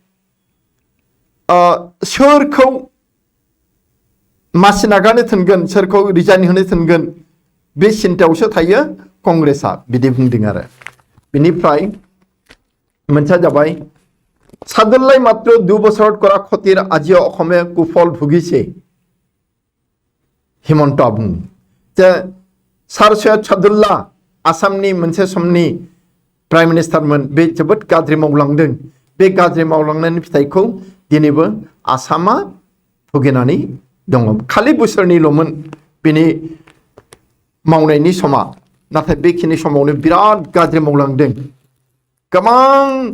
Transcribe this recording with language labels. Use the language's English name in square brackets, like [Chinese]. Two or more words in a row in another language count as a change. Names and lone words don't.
[Bodo] सोरखौ मासि नागारनो थिनगोन सोरखौ रिजाइन होनो थिनगोन बे सिन्तायावसो थायो कंग्रेसआ बिदि बुंदों आरो बेनिफ्राय मोनसेया जाबाय सादुल्लाय मात्र [Assamese] 2 বছৰত কৰা ক্ষতিৰ আজিও অসমে কুফল ভুগিছে [Bodo] হিমন্ত बुङो जे सार सैयद सादुल्ला आसामनि मोनसे समनि प्राइम मिनिस्टारमोन बे जोबोद गाज्रि मावलांदों बे गाज्रि मावलांनायनि फिथाइखौ दिनैबो आसामा भुगिनानै दङ खालि बोसोरनिल'मोन बेनि मावनायनि समा नाथाय बेखिनि समावनो बिराद गाज्रि मावलांदों गोबां